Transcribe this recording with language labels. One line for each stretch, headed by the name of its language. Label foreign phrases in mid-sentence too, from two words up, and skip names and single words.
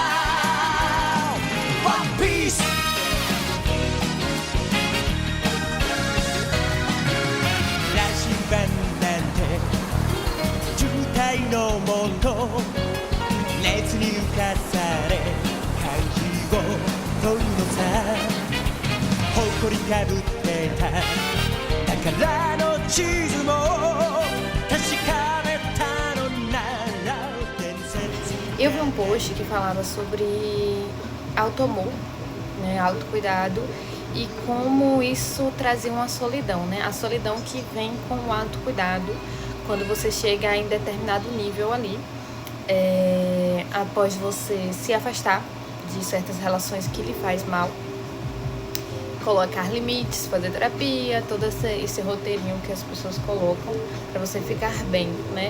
Japanese: One Piece 羅針盤なんて渋滞のもと熱に浮かされ漢字を問うのさ誇りかぶってた宝の地図も確かめたのなら伝説
Portuguese: Eu vi um post que falava sobre autoamor, né, autocuidado e como isso trazia uma solidão, né? A solidão que vem com o autocuidado quando você chega em determinado nível ali, após você se afastar de certas relações que lhe faz mal, colocar limites, fazer terapia, todo esse roteirinho que as pessoas colocam para você ficar bem, né?